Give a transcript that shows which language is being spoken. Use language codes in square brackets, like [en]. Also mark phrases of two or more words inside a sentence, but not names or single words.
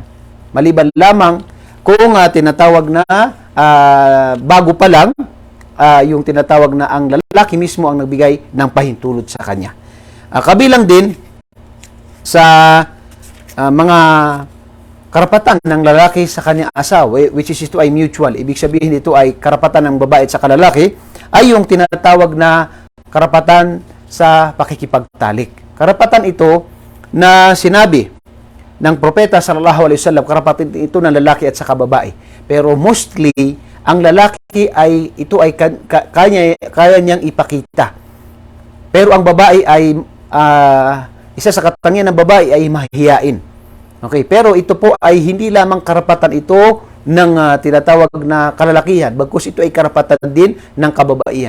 [tl] Maliban lamang kung tinatawag na bago pa lang, yung tinatawag na ang lalaki mismo ang nagbigay ng pahintulot sa kanya. Kabilang din sa mga karapatan ng lalaki sa kanyang asawa, [en] which is [tl] ito ay mutual. Ibig sabihin ito ay karapatan ng babae at sa lalaki, ay yung tinatawag na karapatan sa pakikipagtalik. Karapatan ito na sinabi ng Propeta [ar] صلى الله عليه وسلم, [tl] karapatan ito ng lalaki at saka babae. Pero mostly, ang lalaki ay kaya niyang ipakita. Pero ang babae ay isa sa katangian ng babae ay mahihiyain. Okay, pero ito po ay hindi lamang karapatan ito ng tinatawag na kalalakihan, bagkus ito ay karapatan din ng kababaihan.